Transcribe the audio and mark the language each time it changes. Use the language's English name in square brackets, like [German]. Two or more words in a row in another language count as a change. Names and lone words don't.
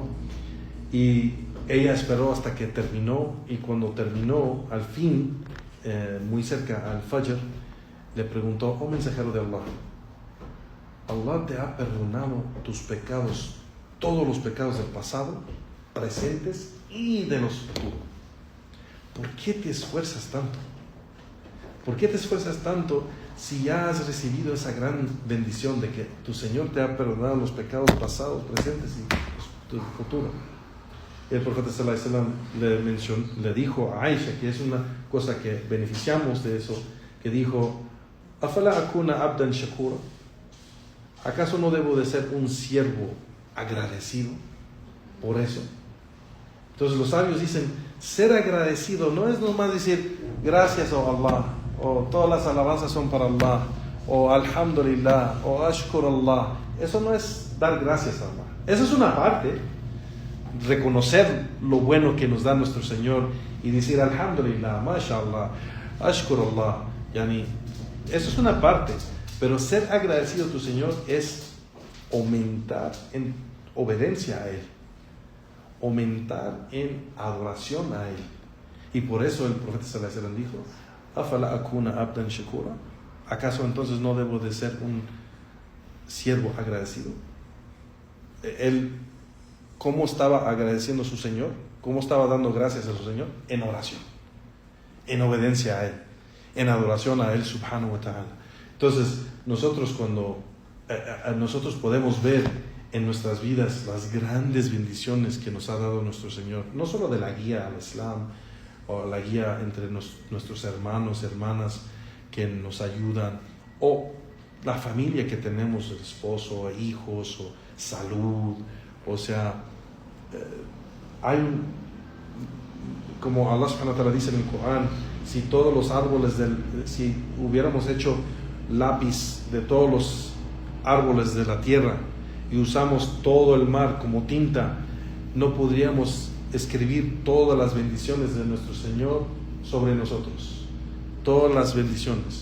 [Spanish] Y ella esperó hasta que terminó, y cuando terminó, al fin, muy cerca al Fajr, le preguntó: oh mensajero de Allah, Allah te ha perdonado tus pecados, todos los pecados del pasado, presentes y de los futuros. ¿Por qué te esfuerzas tanto? ¿Por qué te esfuerzas tanto si ya has recibido esa gran bendición de que tu Señor te ha perdonado los pecados pasados, presentes y del futuro? El profeta [Arabic] صلى الله عليه وسلم [Spanish] le dijo a Aisha, que es una cosa que beneficiamos de eso, que dijo: [Arabic] ¿أفلا أكون عبدا شكورا? [Spanish] ¿Acaso no debo de ser un siervo agradecido por eso? Entonces los sabios dicen, ser agradecido no es nomás decir gracias, oh Allah, o todas las alabanzas son para Allah, o alhamdulillah, o [Arabic] أشكر الله. [Spanish] Eso no es dar gracias a Allah. Eso es una parte, reconocer lo bueno que nos da nuestro Señor y decir [Arabic] الحمد لله، ما شاء الله، أشكر الله، يعني, [Spanish] eso es una parte. Pero ser agradecido a tu Señor es aumentar en obediencia a Él, aumentar en adoración a Él. Y por eso el profeta [Arabic] صلى الله عليه وسلم [Spanish] dijo: [Arabic] أفلا أكون عبدا شكورا, [Spanish] ¿acaso entonces no debo de ser un siervo agradecido? Él, ¿cómo estaba agradeciendo a su Señor? ¿Cómo estaba dando gracias a su Señor? En oración, en obediencia a Él, en adoración a Él [Arabic] سبحانه وتعالى. [Spanish] Entonces, nosotros cuando nosotros podemos ver en nuestras vidas las grandes bendiciones que nos ha dado nuestro Señor, no solo de la guía al Islam o la guía entre nuestros hermanos, hermanas que nos ayudan, o la familia que tenemos, el esposo, hijos, o salud, o sea, como Allah [Arabic] سبحانه وتعالى [Spanish] dice en el Corán, si todos los árboles si hubiéramos hecho lápiz de todos los árboles de la tierra y usamos todo el mar como tinta, no podríamos escribir todas las bendiciones de nuestro Señor sobre nosotros, todas las bendiciones.